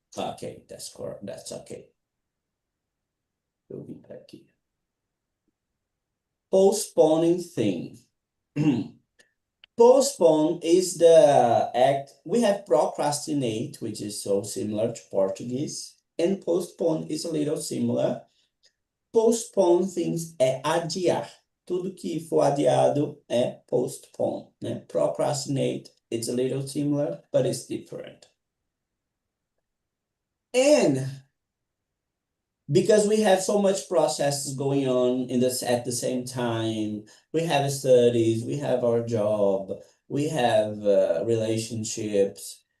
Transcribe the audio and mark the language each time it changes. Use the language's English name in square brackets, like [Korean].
[English] Okay, that's correct. That's okay. We'll be back here. Postponing thing. Postpone is the act. We have procrastinate, which is so similar to Portuguese, and postpone is a little similar. Postpone things [Portuguese] é adiar. Tudo que for adiado é postpone, né? [English] Procrastinate, it's a little similar, but it's different. And because we have so much processes going on at the same time, we have studies, we have our job, we have relationships.